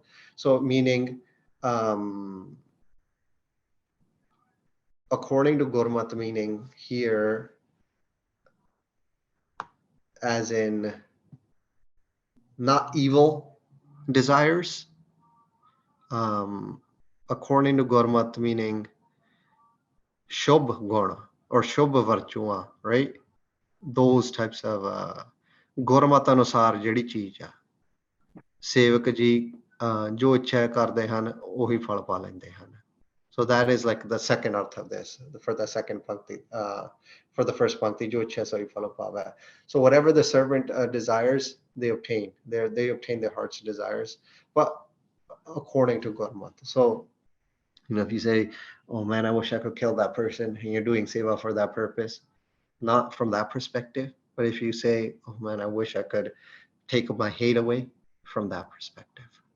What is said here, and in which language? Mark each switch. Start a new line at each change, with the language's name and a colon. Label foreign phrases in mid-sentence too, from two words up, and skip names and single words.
English: So meaning according to Gurmat, meaning here as in not evil desires, according to Gurmat, meaning
Punjabi: ਸ਼ੁਭ ਗੁਣ
English: or
Punjabi: ਸ਼ੁਭ ਵਰਚੁਆ,
English: right? Those types of
Punjabi: ਗੁਰਮਤਿ ਅਨੁਸਾਰ ਜਿਹੜੀ ਚੀਜ਼ ਆ ਸੇਵਕ ਜੀ ਜੋ ਇੱਛਾ ਕਰਦੇ ਹਨ ਉਹੀ ਫਲ ਪਾ ਲੈਂਦੇ ਹਨ.
English: So that is like the second arth of this, for the second pankti. For the first
Punjabi: ਪੰਕਤੀ, ਜੋ ਇੱਛਾ ਸੋਈ ਫਲ ਪਾਵਾ.
English: So whatever the servant desires, they obtain. They obtain their heart's desires, but according to Gurmat. So, if you say, "Oh man, I wish I could kill that person," and you're doing seva for that purpose, not from that perspective. But if you say, "Oh man, I wish I could take my hate away," from that perspective.